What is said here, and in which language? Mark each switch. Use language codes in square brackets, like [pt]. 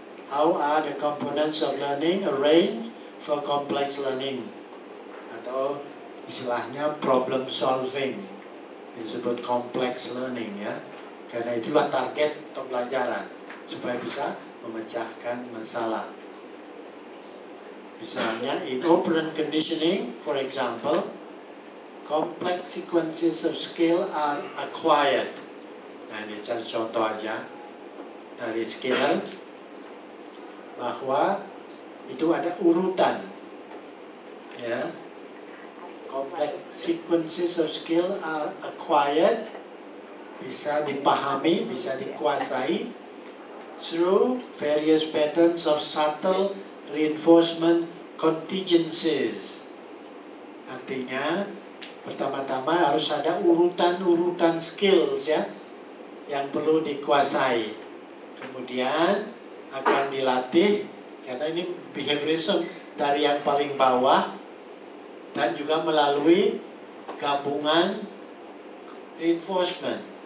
[en] How are the components of learning arranged for complex learning? [id] Atau istilahnya problem solving. Disebut complex learning ya. Karena itulah target pembelajaran, supaya bisa memecahkan masalah. Misalnya [en] in open conditioning, for example, complex sequences of skill are acquired. [id] Nah, ini cari contoh aja dari Skinner, bahwa itu ada urutan ya. [en] Complex sequences of skill are acquired, [id] bisa dipahami, bisa dikuasai [en] through various patterns of subtle reinforcement contingencies. [id] Artinya pertama-tama harus ada urutan-urutan skills ya yang perlu dikuasai. Kemudian akan dilatih, karena ini behaviorism, dari yang paling bawah dan juga melalui gabungan reinforcement.